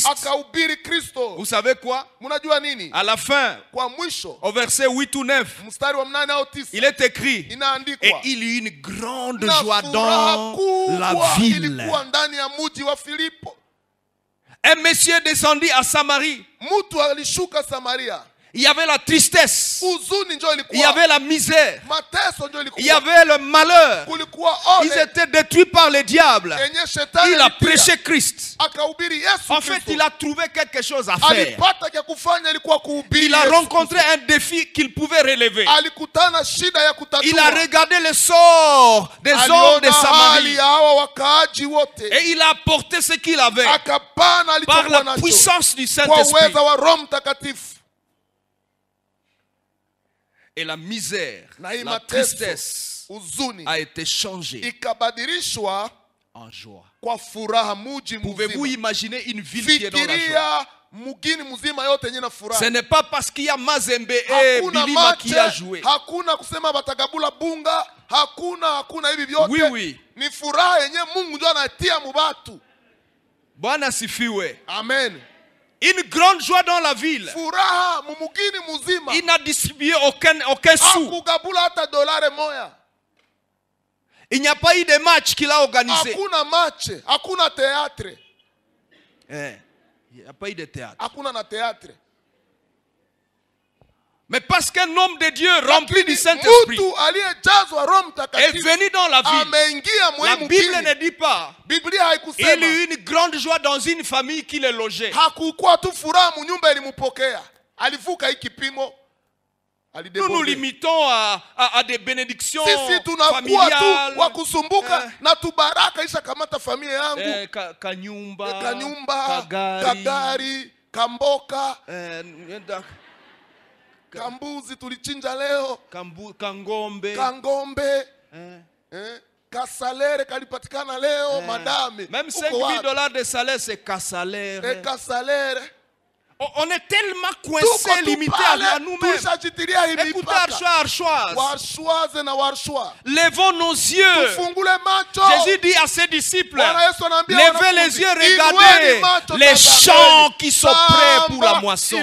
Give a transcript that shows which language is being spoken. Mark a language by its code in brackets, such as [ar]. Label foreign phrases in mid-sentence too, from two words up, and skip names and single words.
[fr] Vous savez quoi? À la fin, au verset 8 ou 9, il est écrit, et il y eut une grande joie dans la ville. Un monsieur descendit à Samarie. [sw] Mtu alishuka Samaria. [fr] Il y avait la tristesse. [sw] Huzuni ndio ilikuwa. [fr] Il y avait la misère. [sw] Mateso ndio ilikuwa. [fr] Il y avait le malheur. [sw] Kulikuwa ole. [fr] Ils étaient détruits par le diable. [sw] Enye shetani [fr] Il a prêché Christ. [sw] Akahubiri Yesu. [fr] En fait, il a trouvé quelque chose à faire. [sw] Alipata kya kufanya ilikuwa kuhubiri. [fr] Il a rencontré un défi qu'il pouvait relever. [sw] Alikutana shida ya kutatua. [fr] Il a regardé le sort des hommes de Samarie. Et il a apporté ce qu'il avait par la puissance du Saint-Esprit. Et la misère, la tristesse a été changée en joie. Pouvez-vous imaginer une ville qui est dans la joie? Ce n'est pas parce qu'il y a Mazembe et Bilima qui a joué. Oui, oui. [sw] Bwana sifiwe. Amen. [fr] Une grande joie dans la ville. Il n'a distribué aucun sou. Il n'y a pas eu de match qu'il a organisé. Il n'y a pas eu de théâtre. Mais parce qu'un homme de Dieu rempli du Saint-Esprit est venu dans la ville, la Bible ne dit pas il y eut une grande joie dans une famille qui le logeait. Nous nous limitons à des bénédictions familiales. [sw] Kanyumba, Kagari, Kamboka, Kambuzi tulichinja leo. Kangombe. Kasalere kalipatikana leo, madame. [fr] Même $5,000 de salaire, c'est Kasalere. On est tellement coincés, limités à nous-mêmes. Écoutez, Archoise. Levons nos yeux. Jésus dit à ses disciples, levez les yeux, regardez les champs qui sont prêts pour la moisson.